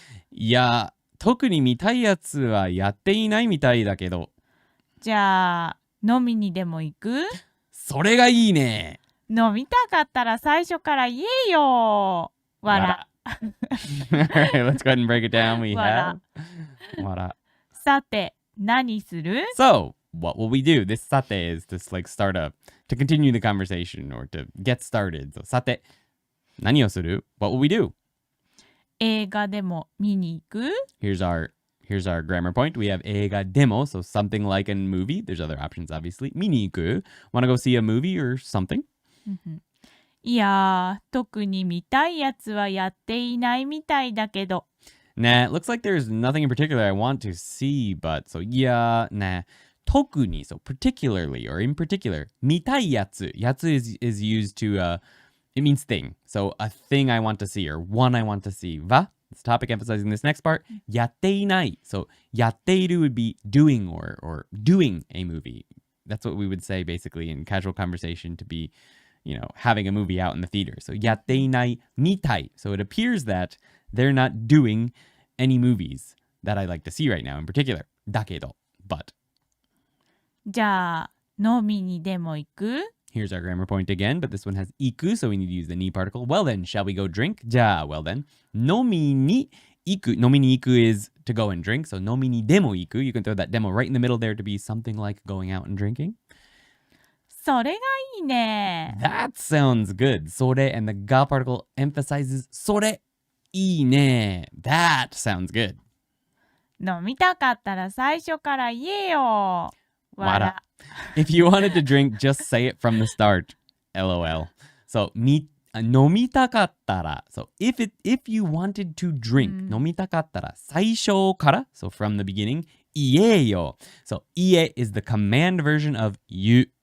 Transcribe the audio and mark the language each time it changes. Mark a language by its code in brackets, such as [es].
[ja] いや、特に見たいやつはやっていないみたいだけど。じゃあ、飲みにでも行く？それがいいね。飲みたかったら最初から言えよ。わら。 [en] Alright, let's go ahead and break it down. We have [ja] わら。さて、何する？ [en] So, what will we do? This sate is to like to continue the conversation or to get started. So, [ja] さて、何をする? [en] What will we do? [ja] 映画でも見に行く？ [en] Here's our grammar point. We have [ja] 映画でも, [en] so something like a movie. There's other options, obviously. [ja] 見に行く? [en] Want to go see a movie or something? [ja] いやー、特に見たいやつはやっていないみたいだけど。 [en] Nah, it looks like there's nothing in particular I want to see, but so yeah, nah. [ja] 特に, [en] so particularly or in particular. [ja] 見たいやつ. [en] やつ is used to, it means thing. So a thing I want to see or one I want to see. は It's a topic emphasizing this next part. [ja] やっていない [en] So [ja] やっている [en] would be doing or doing a movie. That's what we would say basically in casual conversation to be, having a movie out in the theater. So [ja] やっていないみたい [en] So it appears that they're not doing any movies that I like to see right now in particular. [ja] だけど [en] but. [ja] じゃあ飲みにでも行く？ [en] Here's our grammar point again, but this one has iku, so we need to use the ni particle. Well then, shall we go drink? [ja] じゃあ [en] well then. [ja] 飲みに行く. 飲みに行く [en] is to go and drink, so [ja] 飲みにでも行く. [en] You can throw that demo right in the middle there to be something like going out and drinking. [ja] それがいいね。 [en] That sounds good. [ja] それ [en] and the ga particle emphasizes [ja] それいいね. [en] That sounds good. [ja] 飲みたかったら最初から言えよ。わら。 [en] If you wanted to drink, just say it from the start. LOL. So, [ja] 飲みたかったら. [en] So, if you wanted to drink, [ja] 飲みたかったら最初から. [en] So, from the beginning, [ja] 言えよ. [en] So, [ja] 言え [en] is the command version of [ja] 言う.